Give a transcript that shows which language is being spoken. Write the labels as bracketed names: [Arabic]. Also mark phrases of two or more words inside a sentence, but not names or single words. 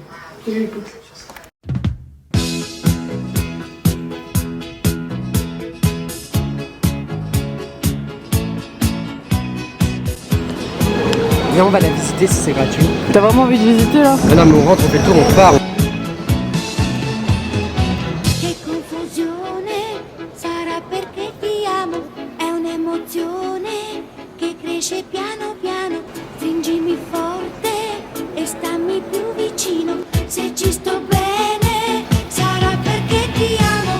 [French] J'ai eu les potes sur ça. Viens, on va la visiter si c'est gratuit. T'as vraiment envie de visiter là? Mais non, mais on rentre, on fait le tour, on part. [Italian] Che confusione, sarà perché ti amo, è un'emozione che cresce piano piano, stringimi forte e stammi più vicino, se ci sto bene, sarà perché ti amo.